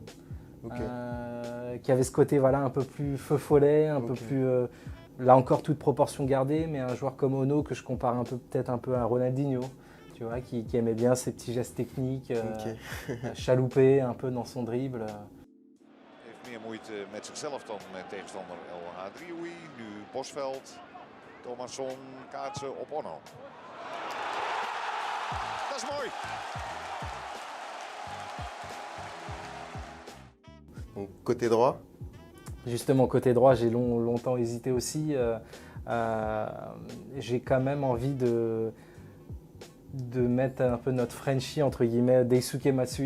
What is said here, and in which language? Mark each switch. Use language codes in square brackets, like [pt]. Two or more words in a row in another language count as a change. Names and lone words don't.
[fr] Okay. Qui avait ce côté voilà, un peu plus feu follet, un peu plus, là encore toute proportion gardée, mais un joueur comme Ono que je compare peut-être un peu à Ronaldinho, tu vois, qui aimait bien ses petits gestes techniques, chaloupés un peu dans son dribble. [nl] Heeft meer moeite met zichzelf dan met tegenstander El Hadrioui. Nu Bosveld, Thomasson, kaatsen op Ono. Dat is mooi. [fr] Donc, côté droit? Justement, côté droit, j'ai longtemps hésité aussi. J'ai quand même envie de mettre un peu notre Frenchie, entre guillemets, Daisuke Matsui.